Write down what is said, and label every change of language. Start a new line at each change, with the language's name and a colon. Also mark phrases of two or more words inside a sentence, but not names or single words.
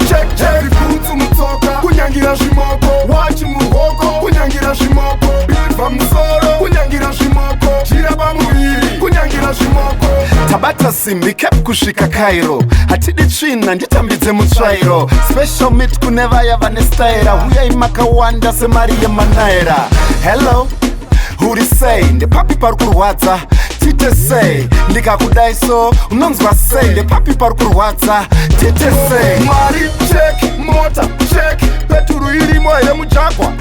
English: Check, check.
Shona: Bhutsu mutsoka, kunyangira zvimoko. Watch muruoko, kunyangira zvimoko. Bivha musoro, kunyangira zvimoko. Jira pamuviri, kunyangira zvimoko. Tabata simbi, cap kusvika Cairo. Hatidi tsvina, nditambidze mutsvairo.
English: Special meet
Shona: kune vaya vane staira. Uyai makawanda semari yemanaira. Hello, uri sei? Ndepapi pari kurwadza? Tite sei? Ndikakudai so, unonzwa sei? Ndepapi pari kurwadza? Tite sei? Mari check, mota check, peturu irimo here mujagwa?